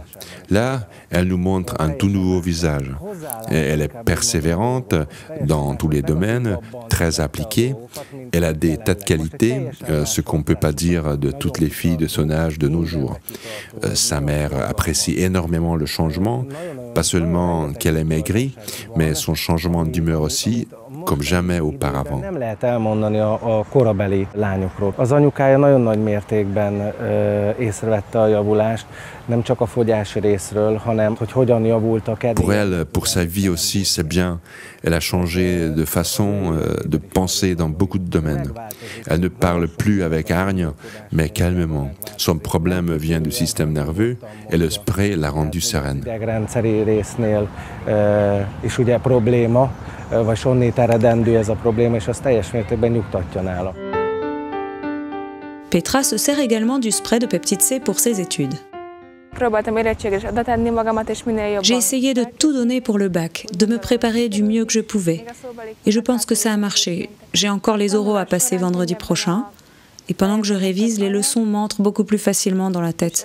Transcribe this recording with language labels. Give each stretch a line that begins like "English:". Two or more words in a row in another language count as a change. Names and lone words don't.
French: Là, elle nous montre un tout nouveau visage. Et elle est persévérante dans tous les domaines, très appliquée. Elle a des tas de qualités, ce qu'on ne peut pas dire de toutes les filles de son âge de nos jours. Sa mère apprécie énormément le changement, pas seulement qu'elle est maigrie, mais son changement d'humeur aussi, comme jamais auparavant.
Hungarian: Nem lehet elmondani a korabeli lányokról. Az anyukája nagyon nagy mértékben észrevette a javulást, nem csak a fogyási részről, hanem hogy hogyan javult a kedélyek.
French: Pour elle, pour sa vie aussi, c'est bien. Elle a changé de façon de penser dans beaucoup de domaines. Elle ne parle plus avec hargne, mais calmement. Son problème vient du système nerveux et le spray l'a rendue sereine.
Hungarian: Idegrendszeri résznél is ugye probléma, vagy sonnét eredendő ez a probléma, és az teljes mértékben nyugtatja nála.
French: Petra se sert également du spray de peptide C pour ses études. J'ai essayé de tout donner pour le bac, de me préparer du mieux que je pouvais. Et je pense que ça a marché. J'ai encore les oraux à passer vendredi prochain. Et pendant que je révise, les leçons m'entrent beaucoup plus facilement dans la tête.